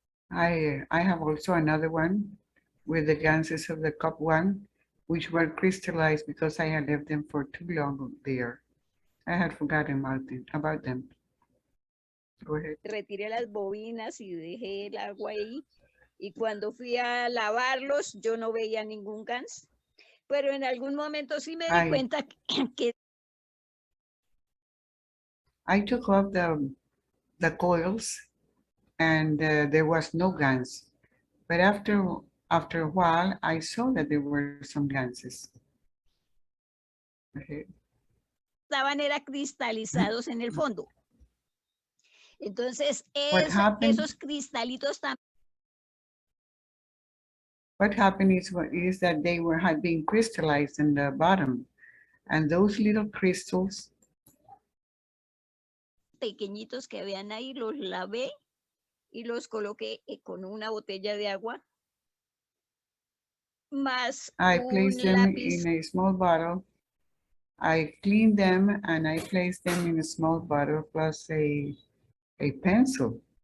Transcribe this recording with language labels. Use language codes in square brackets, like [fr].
[en] I have also another one with the ganses of the cup 1, which were crystallized because I had left them for too long there. I had forgotten about them. Go ahead. [es] retiré las bobinas y dejé el agua ahí. Y cuando fui a lavarlos, yo no veía ningún GANS. Pero en algún momento sí me di cuenta que [en] I took off the coils and there was no GANS. But after a while, I saw that there were some ganses. [es] estaban cristalizados en el fondo. Entonces, esos cristalitos también. [en] What happened is that they had been crystallized in the bottom, and those little crystals [es] pequeñitos que habían ahí los lavé y los coloqué con una botella de agua más [en] I [es] un [en] placed them [es] lápiz. [en] in a small bottle. I cleaned them and I placed them in a small bottle plus a pencil.